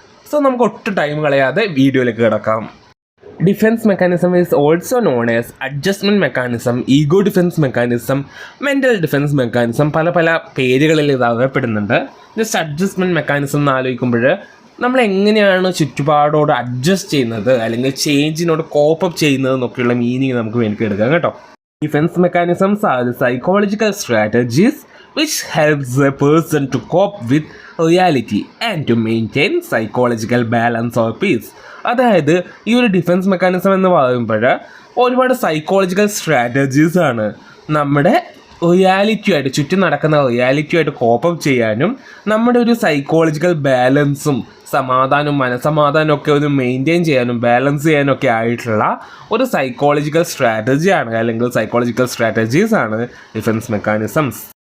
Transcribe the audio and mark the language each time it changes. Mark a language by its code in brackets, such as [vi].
[ml] So നമുക്ക് ഒട്ടും time കളയാതെ വീഡിയോയിലേക്ക് കിടക്കാം. [en] defence mechanism is also known as adjustment mechanism, [ml] ego defence mechanism, mental defence mechanism, പല പല പേരുകളിൽ ഇത് അറിയപ്പെടുന്നുണ്ട്. ജസ്റ്റ് അഡ്ജസ്റ്റ്മെൻറ്റ് മെക്കാനിസം എന്ന് ആലോചിക്കുമ്പോൾ നമ്മൾ എങ്ങനെയാണ് ചുറ്റുപാടോട് അഡ്ജസ്റ്റ് ചെയ്യുന്നത് അല്ലെങ്കിൽ ചേഞ്ചിനോട് കോപ്പപ്പ് ചെയ്യുന്നത് എന്നൊക്കെയുള്ള മീനിങ് നമുക്ക് വേണ്ടി എടുക്കാം കേട്ടോ. [en] Defence mechanisms are psychological strategies which helps a person to cope with reality and to maintain psychological balance or peace. [ml] അതായത് ഈ ഒരു ഡിഫൻസ് മെക്കാനിസം എന്ന് പറയുമ്പോൾ ഒരുപാട് സൈക്കോളജിക്കൽ സ്ട്രാറ്റജീസ് ആണ് നമ്മുടെ റിയാലിറ്റിയുമായിട്ട്, ചുറ്റും നടക്കുന്ന റിയാലിറ്റിയുമായിട്ട് കോപ്പപ്പ് ചെയ്യാനും നമ്മുടെ ഒരു സൈക്കോളജിക്കൽ ബാലൻസും സമാധാനവും മനസ്സമാധാനവും ഒക്കെ ഒരു മെയിൻറ്റെയിൻ ചെയ്യാനും ബാലൻസ് ചെയ്യാനൊക്കെ ആയിട്ടുള്ള ഒരു സൈക്കോളജിക്കൽ സ്ട്രാറ്റജിയാണ് അല്ലെങ്കിൽ സൈക്കോളജിക്കൽ സ്ട്രാറ്റജീസ് ആണ് ഡിഫൻസ് മെക്കാനിസംസ്.